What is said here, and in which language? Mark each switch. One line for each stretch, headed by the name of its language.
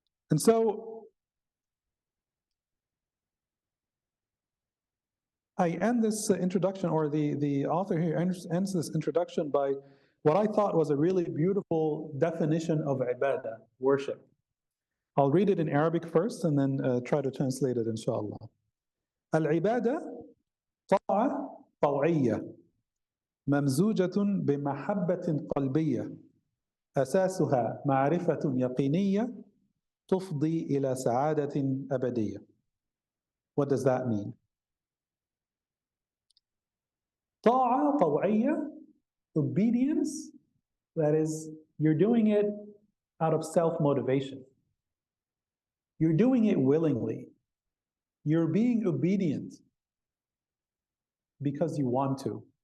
English: And so I end this introduction, or the author here ends this introduction by what I thought was a really beautiful definition of ibadah, worship. I'll read it in Arabic first and then try to translate it, inshallah.
Arabic: Al-ibadah طاعة طوعية ممزوجة بمحبة قلبية أساسها معرفة يقينية تفضي إلى سعادة أبدية.
English: What does that mean?
Arabic: طاعة طوعية,
English: obedience, that is, you're doing it out of self-motivation. You're doing it willingly. You're being obedient because you want to.